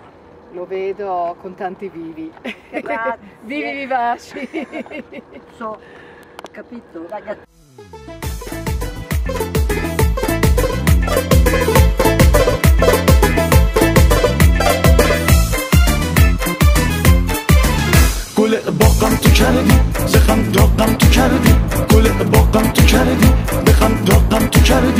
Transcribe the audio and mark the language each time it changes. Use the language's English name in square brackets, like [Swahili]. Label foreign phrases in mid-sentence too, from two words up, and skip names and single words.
[Italian] Lo vedo con tanti vivi, vivi vivaci. So, capito, ragazzi. [Persian] گل باغم تو کردی زخم داغم تو کردی گل باغم تو کردی بخم داغم تو کردی